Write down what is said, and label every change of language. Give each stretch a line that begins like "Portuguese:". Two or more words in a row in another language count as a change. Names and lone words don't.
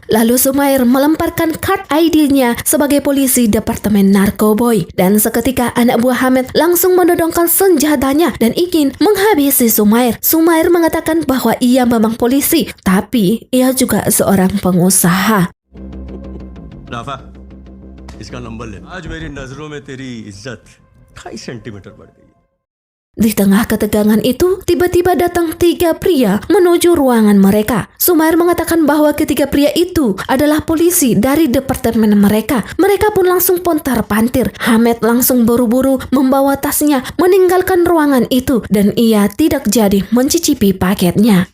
Indonesian: Lalu Sumair melemparkan
English: card ID-
Indonesian: nya sebagai polisi Departemen Narkoboy, dan seketika anak buah Hamed langsung menodongkan senjatanya dan ingin menghabisi Sumair. Sumair mengatakan bahwa ia memang polisi, tapi ia juga seorang pengusaha.
Hindi: राफा इसका नंबर ले आज मेरी नजरों में तेरी इज्जत 28 सेंटीमीटर बढ़ गई
Indonesian: Di tengah ketegangan itu, tiba-tiba datang 3 pria menuju ruangan mereka. Sumair mengatakan bahwa ketiga pria itu adalah polisi dari departemen mereka. Mereka pun langsung pontar-pantir. Hamed langsung buru-buru membawa tasnya meninggalkan ruangan itu dan ia tidak jadi mencicipi paketnya.